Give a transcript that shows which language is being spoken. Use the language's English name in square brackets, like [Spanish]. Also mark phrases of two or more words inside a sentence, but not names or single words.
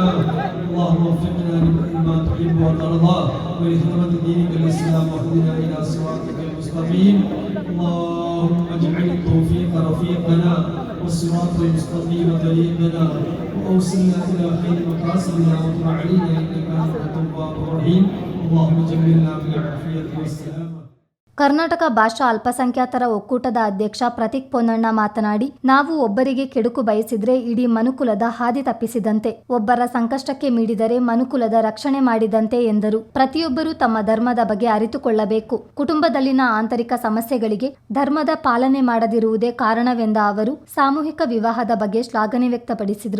[Arabic] اللهم وفقنا لما تحب وترضى ولخدمة دينك الإسلام واهدنا إلى صراطك المستقيم. اللهم اجعل التوفيق رفيقنا والصراط المستقيم طريقنا وأوصلنا إلى خير مقاصدنا وتب علينا إنك أنت التواب الرحيم. اللهم جملنا بالعافية والسلامة. [Kannada] ಕರ್ನಾಟಕ ಭಾಷಾ ಅಲ್ಪಸಂಖ್ಯಾತರ ಒಕ್ಕೂಟದ ಅಧ್ಯಕ್ಷ ಪ್ರತೀಕ್ ಪೊನ್ನಣ್ಣ ಮಾತನಾಡಿ, ನಾವು ಒಬ್ಬರಿಗೆ ಕೆಡುಕು ಬಯಸಿದ್ರೆ ಇಡೀ ಮನುಕುಲದ ಹಾದಿ ತಪ್ಪಿಸಿದಂತೆ, ಒಬ್ಬರ ಸಂಕಷ್ಟಕ್ಕೆ ಮಿಡಿದರೆ ಮನುಕುಲದ ರಕ್ಷಣೆ ಮಾಡಿದಂತೆ ಎಂದರು. ಪ್ರತಿಯೊಬ್ಬರೂ ತಮ್ಮ ಧರ್ಮದ ಬಗ್ಗೆ ಅರಿತುಕೊಳ್ಳಬೇಕು. ಕುಟುಂಬದಲ್ಲಿನ ಆಂತರಿಕ ಸಮಸ್ಯೆಗಳಿಗೆ ಧರ್ಮದ ಪಾಲನೆ ಮಾಡದಿರುವುದೇ ಕಾರಣವೆಂದ ಅವರು ಸಾಮೂಹಿಕ ವಿವಾಹದ ಬಗ್ಗೆ ಶ್ಲಾಘನೆ ವ್ಯಕ್ತಪಡಿಸಿದರು.